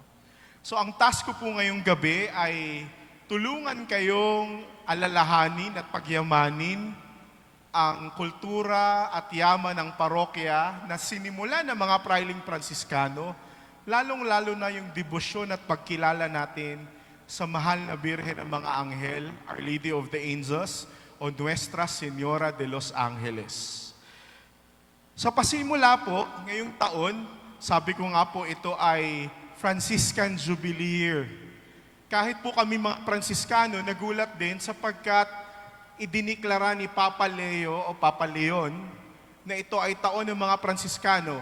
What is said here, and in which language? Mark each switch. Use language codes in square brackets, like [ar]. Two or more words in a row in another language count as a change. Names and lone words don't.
[tl] So ang task ko po ngayong gabi ay tulungan kayong alalahanin at pagyamanin ang kultura at yaman ng parokya na sinimula ng mga frailing Pransiskano, lalong-lalo na yung debosyon at pagkilala natin sa mahal na birhen ng mga anghel, [en] Our Lady of the Angels, [es] o Nuestra Señora de los Angeles. [tl] Sa pasimula po, ngayong taon, sabi ko nga po ito ay Franciscan Jubilee Year. Kahit po kami mga Franciscano, nagulat din sapagkat idiniklara ni Papa Leo o Papa Leon na ito ay taon ng mga Franciscano.